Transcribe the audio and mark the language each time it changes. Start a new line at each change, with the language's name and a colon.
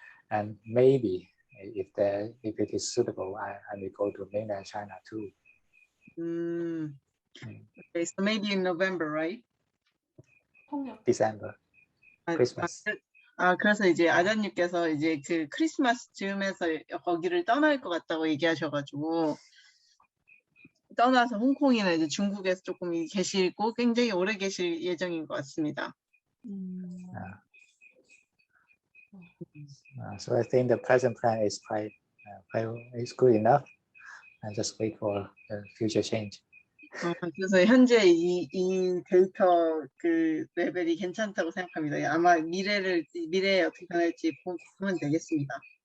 English: And maybe if it is suitable, I may go to mainland China too. Okay, so maybe in November, right? December, Christmas.
Korean: 그래서 이제 아잔님께서 이제 그 크리스마스 즈음에서 거기를 떠날 것 같다고 얘기하셔가지고 떠나서 홍콩이나 이제 중국에서 조금 계시고 굉장히 오래 계실 예정인 것 같습니다.
English: So I think the present plan is quite is good enough, and just wait for the future change.
Korean: 그래서 현재 이 데이터 그 레벨이 괜찮다고 생각합니다. 아마 미래에 어떻게 변할지 보면 되겠습니다.